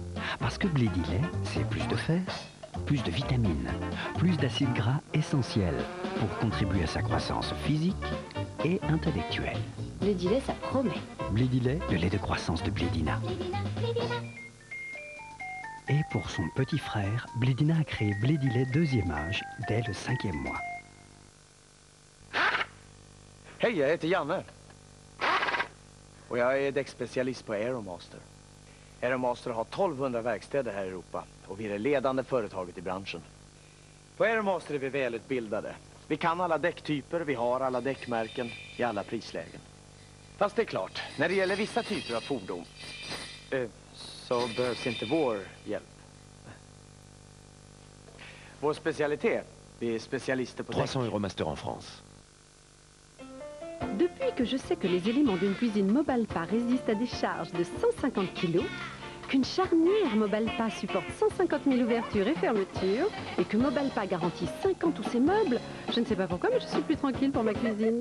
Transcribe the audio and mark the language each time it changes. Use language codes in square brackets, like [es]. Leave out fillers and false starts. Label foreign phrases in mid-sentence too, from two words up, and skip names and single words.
[fr] Parce que Blédilet, c'est plus de fer, plus de vitamines, plus d'acides gras essentiels pour contribuer à sa croissance physique et intellectuelle. Blédilet, ça promet. Blédilet, le lait de croissance de Blédina. Et pour son petit frère, Blédina a créé Blédilet deuxième âge dès le 5e mois. [sv] Hej, jag heter Janne. Och jag är däckspecialist på Aeromaster. Aeromaster har 1200 verkstäder här i Europa och vi är det ledande företaget i branschen. På Aeromaster är vi välutbildade. Vi kan alla däcktyper, vi har alla däckmärken i alla prislägen. Fast det är klart, när det gäller vissa typer av fordon så behövs inte vår hjälp. Vår specialitet, vi är specialister på [fr] 300 Euromaster en France. Depuis que je sais que les éléments d'une cuisine Mobalpa résistent à des charges de 150 kg, qu'une charnière Mobalpa supporte 150 000 ouvertures et fermetures, et que Mobalpa garantit 5 ans tous ses meubles, je ne sais pas pourquoi, mais je suis plus tranquille pour ma cuisine.